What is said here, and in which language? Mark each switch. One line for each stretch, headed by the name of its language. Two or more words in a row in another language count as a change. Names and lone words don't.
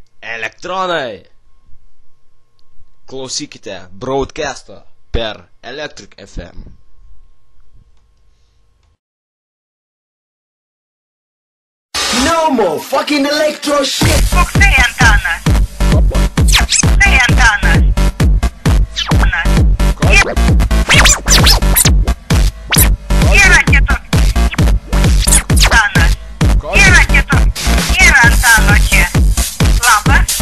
Lithuanian: Elektronai, klausykite broadcasto per Electric FM.
English: No more fucking electro shit.
Lithuanian: Koksai Antanas. Koksai Antanas. Yra kitos. Antanas. Yra kitos. Yra Antano čia. Labas.